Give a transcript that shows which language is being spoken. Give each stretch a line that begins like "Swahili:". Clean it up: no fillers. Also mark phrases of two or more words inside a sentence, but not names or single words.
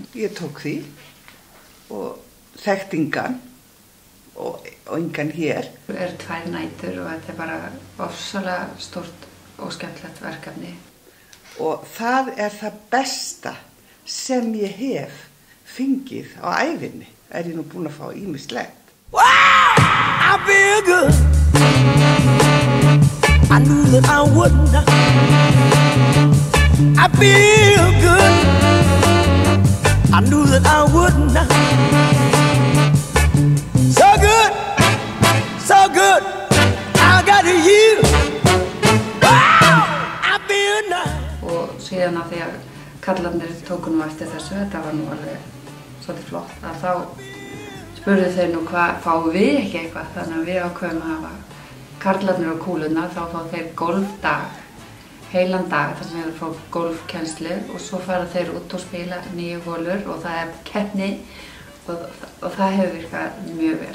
Icelandic: Ég tók því og þekkt engan og engan hér. Það eru 2 nætur og þetta er bara ofsalega stórt og skemmtilegt verkefni. Og það er það besta sem ég hef fengið á ævinni. Ég nú búin að fá ýmislegt.
English: Wow, I feel good. I knew that I wouldn't. I feel good. I knew that I wouldn't. So good, so good. I got you. Wow, I feel nice.
Icelandic: Og síðan að því að kallarnir tóku nú eftir þessu, þetta var nú alveg svolítið flott, að þá spurðu þeir nú hvað, fáum við ekki eitthvað, þannig að við ákveðum að hafa karlarnir og kúluna, þá fá þeir golfdag, heilan dag, þar sem þeir fá golfkennslu og svo fara þeir út og spila 9 holur og það er keppni og það hefur virkað mjög vel.